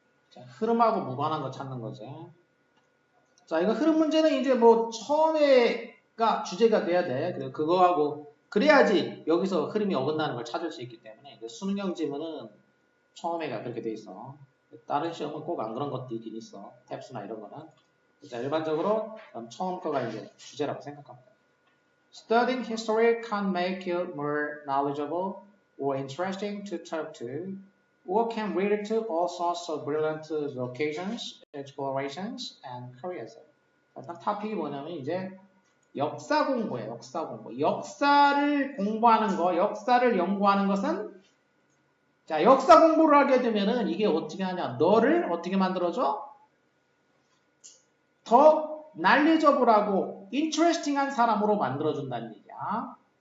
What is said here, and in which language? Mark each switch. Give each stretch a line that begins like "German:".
Korean: 자, 흐름하고 무관한 거 찾는 거지. 자, 이거 흐름 문제는 이제 뭐 처음에가 주제가 돼야 돼. 그리고 그거하고 그래야지 여기서 흐름이 어긋나는 걸 찾을 수 있기 때문에 수능형 지문은 처음에가 그렇게 돼 있어. 다른 시험은 꼭 안 그런 것도 있긴 있어. 탭스나 이런 거는. 자, 일반적으로 처음 거가 이제 주제라고 생각합니다.
English: Studying history can make you more knowledgeable or interesting to talk to, or can lead to all sorts of brilliant vocations, explorations, and careers.
Korean: 일단 토픽이 뭐냐면 이제 역사 공부예요. 역사 공부. 역사를 공부하는 거, 역사를 연구하는 것은 자, 역사 공부를 하게 되면은 이게 어떻게 하냐? 너를 어떻게 만들어줘? 더 knowledgeable하고 interesting한 사람으로 만들어준다는 얘기야.